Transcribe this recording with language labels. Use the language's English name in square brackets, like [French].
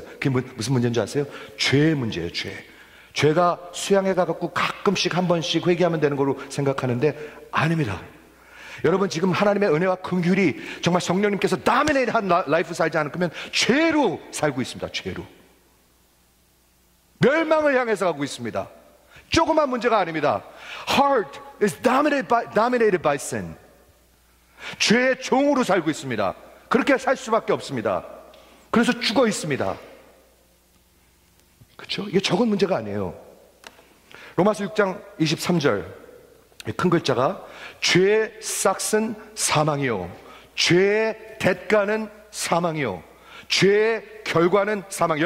[Korean] 그게 무슨 문제인 줄 아세요? 죄의 문제예요. 죄가 수양해 가지고 가끔씩 한 번씩 회개하면 되는 걸로 생각하는데 아닙니다. 여러분 지금 하나님의 은혜와 긍휼이 정말 성령님께서 다미네이트한 라이프 살지 않으면 죄로 살고 있습니다. 죄로 멸망을 향해서 가고 있습니다. 조그만 문제가 아닙니다. [English] Heart is dominated by sin. [Korean] 죄의 종으로 살고 있습니다. 그렇게 살 수밖에 없습니다. 그래서 죽어 있습니다. 그렇죠? 이게 적은 문제가 아니에요. 로마서 6장 23절 큰 글자가 죄의 싹은 사망이요 죄의 대가는 사망이요 죄의 결과는 사망.